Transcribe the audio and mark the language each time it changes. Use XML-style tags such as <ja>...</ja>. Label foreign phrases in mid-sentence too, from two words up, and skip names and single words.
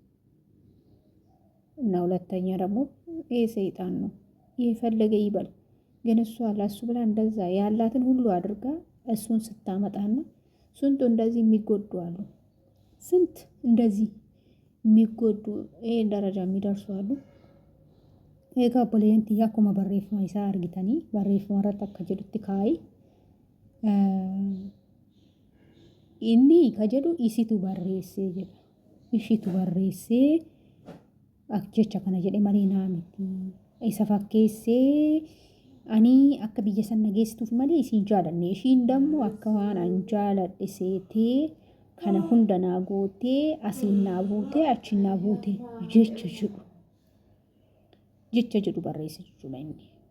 <am>እና ሁለተኛ ደግሞ ይሄ ሰይጣን ነው። የፈለገ ይበል፣ ግን እሷ ለሱ ብላ እንደዛ ያላትን ሁሉ አድርጋ እሱን ስታመጣና ስንቱ እንደዚህ የሚጎዱ አሉ። ስንት እንደዚህ የሚጎዱ ይሄን ደረጃ የሚደርሱ አሉ።</am> <om>ኤጋ ቦሌንቲያ akkuma barreeffama isaa argitanii barreeffama irratti akka jedhutti kaa'ee inni ka jedhu isitu barreessee jedha. Ishitu barreessee jecha kana jedhe malee naa miti. Isa fakkeessee ani akka biyya san nageessituuf malee isiin jaalanne ishiin dammoo akka waan an jaaladhe seetee kana hunda naa gootee asiin naa buutee achiin naa buutee jecha jedhu barreesse jechuudha inni.</om>